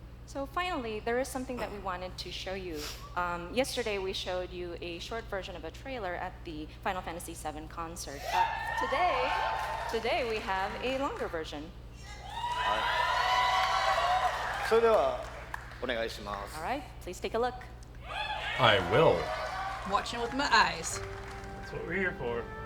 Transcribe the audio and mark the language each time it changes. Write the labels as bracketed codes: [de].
[en] So finally, there is something that we wanted to show you. Yesterday we showed you a short version of a trailer at the Final Fantasy VII concert. But today we have a longer version. [ja] それではお願いします。 [en] All right, please take a look. I will. Watching with my eyes. That's what we're here for.